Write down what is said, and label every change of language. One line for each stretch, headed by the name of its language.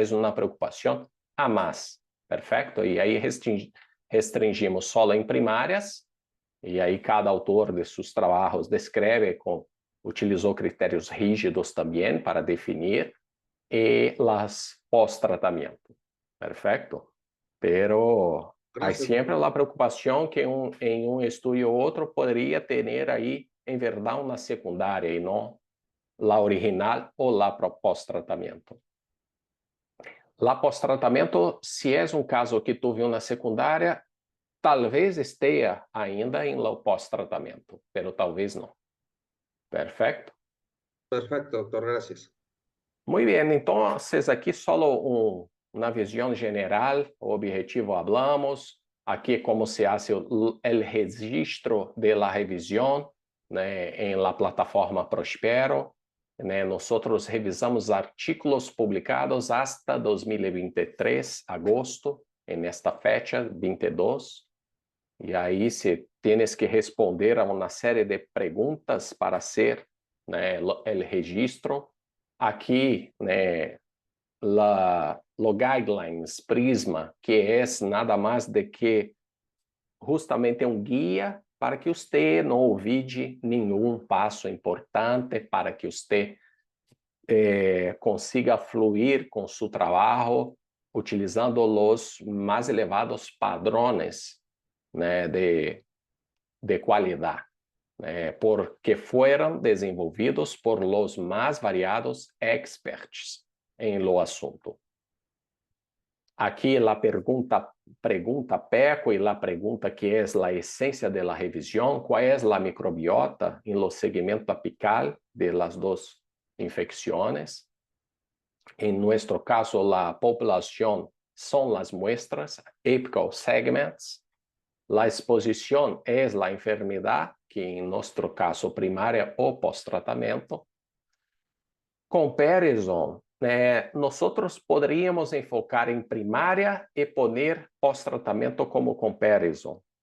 Portuguese: É uma preocupação a mais, perfeito? E aí restringimos só em primárias, e aí cada autor de seus trabalhos descreve utilizou critérios rígidos também para definir, e las pós-tratamento, perfeito?
Spanish: Pero hay siempre la preocupación que en un estudio u otro podría tener ahí en verdad una secundaria y no la original o la post-tratamiento. La post-tratamiento, si es un caso que tuve una secundaria, tal vez esté ainda en la post-tratamiento, pero tal vez no. Perfecto. Perfecto, doctor, gracias. Muy bien, entonces aquí solo una visión general, o objetivo hablamos, aquí cómo se hace el registro de la revisión, né, en la plataforma Prospero. Né, nosotros revisamos artículos publicados hasta 2023, agosto, en esta fecha, 22. Y ahí se tienes que responder a una serie de preguntas para hacer, né, el registro.
Portuguese: Aqui, né, lo Guidelines Prisma, que é nada mais do que justamente um guia para que você não olvide nenhum passo importante, para que você consiga fluir com seu trabalho, utilizando os mais elevados padrões, né, de qualidade. Porque foram desenvolvidos por los mais variados experts em lo assunto. Aqui a pergunta PECO e a pergunta que é a essência da revisão, qual é a microbiota em lo segmento apical de las dos infecções. Em nosso caso, a população são as muestras,
English: apical segments.
Spanish: La exposición es la enfermedad, que en nuestro caso primaria o post-tratamiento. Comparison, nosotros podríamos enfocar en primaria y poner post-tratamiento como comparison.